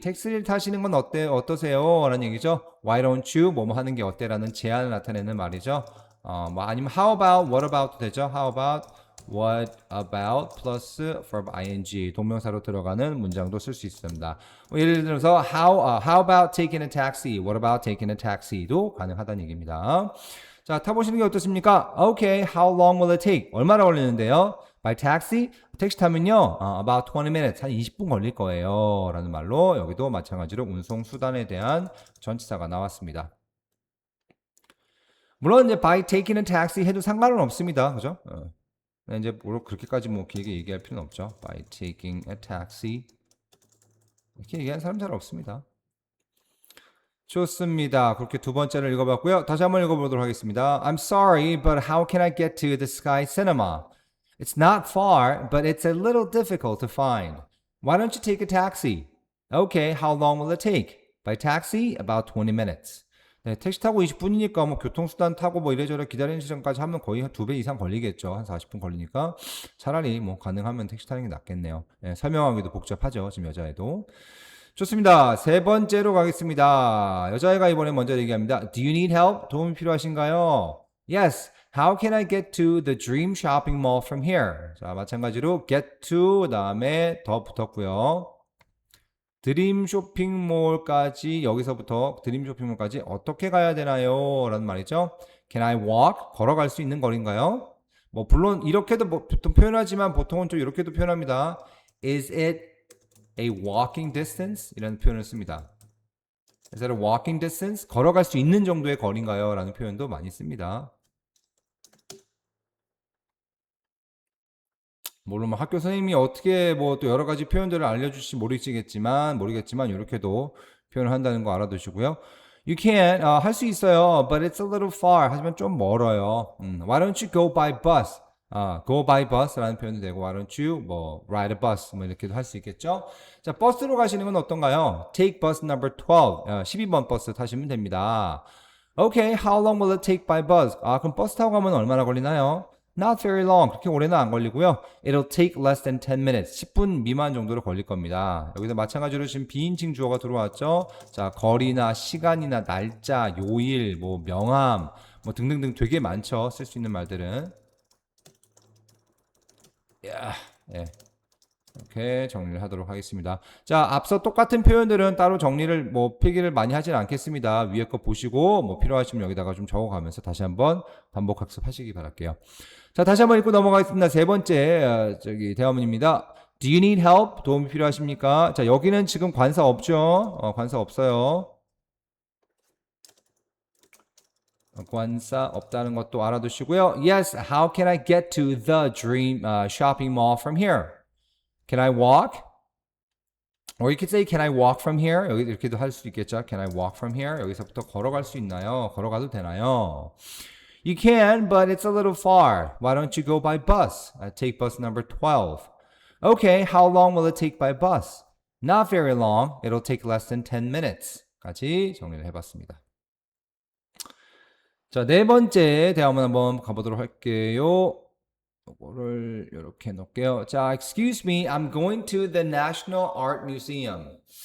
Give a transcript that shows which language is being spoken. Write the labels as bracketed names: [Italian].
[Korean] 택시를 타시는 건 어떠세요? 라는 얘기죠. [English] Why don't you? [Korean] 뭐뭐 하는 게 어때? 라는 제안을 나타내는 말이죠. 아니면 [English] how about, what about [Korean] 도 되죠. [English] How about, what about [Korean] 플러스 verb ing 동명사로 들어가는 문장도 쓸 수 있습니다. 예를 들어서 [English] how about taking a taxi? What about taking a taxi도 [Korean] 가능하다는 얘기입니다. 자, 타보시는 게 어떻습니까? [English] Okay, how long will it take? [Korean] 얼마나 걸리는데요? [English] By taxi? [Korean] 택시 타면요, [English] about 20 minutes, [Korean] 한 20분 걸릴 거예요. 라는 말로 여기도 마찬가지로 운송수단에 대한 전치사가 나왔습니다. 물론 이제 [English] by taking a taxi [Korean] 해도 상관은 없습니다. 그죠? 이제 그렇게까지 길게 얘기할 필요는 없죠. [English] By taking a taxi. [Korean] 이렇게 얘기하는 사람 잘 없습니다. 좋습니다. 그렇게 두 번째를 읽어봤고요. 다시 한번 읽어보도록 하겠습니다. [English] I'm sorry, but how can I get to the Sky Cinema? It's not far, but it's a little difficult to find. Why don't you take a taxi? Okay, how long will it take? By taxi, about 20 minutes. [Korean] 네, 택시 타고 20분이니까 교통수단 타고 이래저래 기다리는 시간까지 하면 거의 한 2배 이상 걸리겠죠. 한 40분 걸리니까 차라리 가능하면 택시 타는 게 낫겠네요. 네, 설명하기도 복잡하죠. 지금 여자애도. 좋습니다. 세 번째로 가겠습니다. 여자애가 이번에 먼저 얘기합니다. [English] Do you need help? [Korean] 도움이 필요하신가요? [English] Yes. How can I get to the Dream Shopping Mall from here? [Korean] 자, 마찬가지로 get to 그다음에 더 붙었고요. 드림 쇼핑몰까지 여기서부터 드림 쇼핑몰까지 어떻게 가야 되나요? 라는 말이죠. [English] Can I walk? [Korean] 걸어갈 수 있는 거리인가요? 물론 이렇게도 보통 표현하지만 보통은 좀 이렇게도 표현합니다. [English] Is it a walking distance? [Korean] 이라는 표현을 씁니다. [English] Is it a walking distance? [Korean] 걸어갈 수 있는 정도의 거리인가요? 라는 표현도 많이 씁니다. 물론 학교 선생님이 어떻게 또 여러 가지 표현들을 알려주실지 모르겠지만 이렇게도 표현을 한다는 거 알아두시고요. [English] You can [Korean] 할 수 있어요, [English] but it's a little far. [Korean] 하지만 좀 멀어요. [English] Why don't you go by bus? go by bus라는 표현도 되고, why don't you ride a bus [Korean] 이렇게도 할 수 있겠죠. 자, 버스로 가시는 건 어떤가요? [English] Take bus number 12, [Korean] 12번 버스 타시면 됩니다. [English] Okay, how long will it take by bus? [Korean] 그럼 버스 타고 가면 얼마나 걸리나요? [English] Not very long. [Korean] 그렇게 오래는 안 걸리고요. [English] It'll take less than 10 minutes. [Korean] 10분 미만 정도로 걸릴 겁니다. 여기서 마찬가지로 지금 비인칭 주어가 들어왔죠. 자, 거리나 시간이나 날짜, 요일, 명함, 등등등 되게 많죠. 쓸 수 있는 말들은. 예. 이렇게 정리를 하도록 하겠습니다. 자, 앞서 똑같은 표현들은 따로 정리를 필기를 많이 하진 않겠습니다. 위에 거 보시고 필요하시면 여기다가 좀 적어가면서 다시 한번 반복 학습하시기 바랄게요. 자, 다시 한번 읽고 넘어가겠습니다. 세 번째 대화문입니다. [English] Do you need help? [Korean] 도움이 필요하십니까? 자, 여기는 지금 관사 없죠? 관사 없어요. 관사 없다는 것도 알아두시고요. [English] Yes, how can I get to the dream shopping mall from here? Can I walk? Or you could say, can I walk from here? [Korean] 여기 이렇게도 할 수 있겠죠. [English] Can I walk from here? [Korean] 여기서부터 걸어갈 수 있나요? 걸어가도 되나요? [English] You can, but it's a little far. Why don't you go by bus? Take bus number 12. Okay, how long will it take by bus? Not very long. It'll take less than 10 minutes. [Korean] 까지 정리를 해봤습니다. 자, 네 번째 대화문 한번 가보도록 할게요. 이거를 이렇게 놓을게요. [English] 자, excuse me, I'm going to the National Art Museum.